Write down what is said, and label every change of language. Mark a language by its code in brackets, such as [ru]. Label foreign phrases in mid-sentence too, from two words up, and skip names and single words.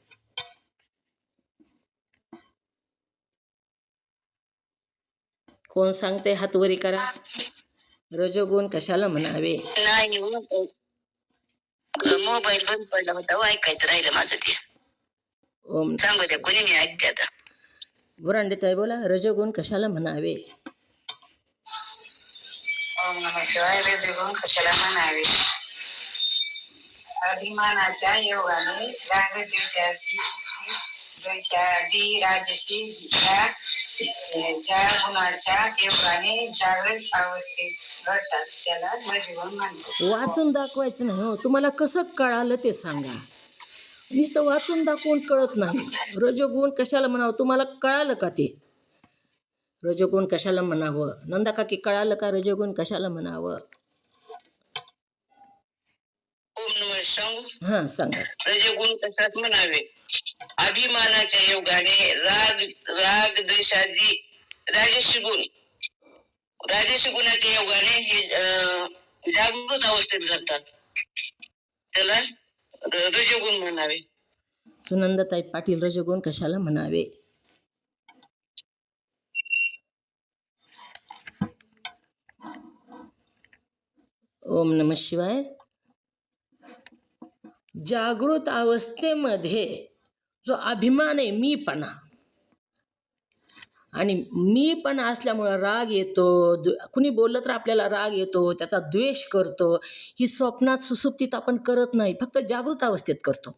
[mr] कोण सांगते? हात वरी करा. रजोगुण कशाला म्हणावे? नाही मोबाईल बंद पडला होता, ऐकायचं राहिलं माझं ते. ओम सांगू द्या, कोणी मी ऐकते आता. बुरांडेताई बोला, रजोगुण कशाला म्हणावे? [sa] ओम नमः शिवाय. [mr] रजोगुण कशाला म्हणावे? अभिमानाच्या योगाने रागद्वेषाशी द्वेषादी राजसी ज्या गुणाच्या योगाने जागृत अवस्थेत घडतात त्याला रजोगुण म्हणतात. वाचून दाखवायचं नाही हो, तुम्हाला कसं कळालं ते सांगा. नुसतं वाचून दाखवून कळत नाही. रजोगुण कशाला म्हणावं? तुम्हाला कळालं का ते? रजोगुण कशाला म्हणावं? नंदा काकी, कळालं का रजोगुण कशाला म्हणावं? [sa] ओम नमः शिवाय. [mr] हां, सांगा. रजोगुण कशात म्हणावे? अभिमानाच्या योगाने राग द्वेषादी राजसी गुणाच्या योगाने हे जागृत अवस्थेत घडतात त्याला रजोगुण म्हणावे. सुनंदाताई पाटील, रजोगुण कशाला म्हणावे? [sa] ओम नमः शिवाय. [mr] जागृत अवस्थेमध्ये जो अभिमान आहे, मीपणा, आणि मीपणा असल्यामुळं राग येतो. कुणी बोललं तर आपल्याला राग येतो, त्याचा द्वेष करतो. ही स्वप्नात सुसुप्तीत आपण करत नाही, फक्त जागृत अवस्थेत करतो.